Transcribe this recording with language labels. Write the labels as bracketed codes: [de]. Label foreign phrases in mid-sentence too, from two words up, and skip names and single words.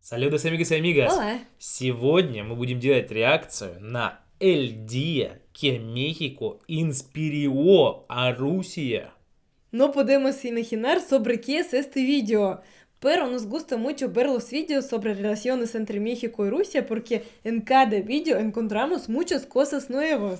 [es] Saludos, amigos y amigas. Olá! [ru] Сегодня мы будем делать реакцию на El Día que México inspiró a Rusia. [es] No podemos imaginar sobre qué es este vídeo, pero nos gusta mucho ver los vídeos sobre relaciones entre México y Rusia porque en cada vídeo encontramos muchas cosas nuevas.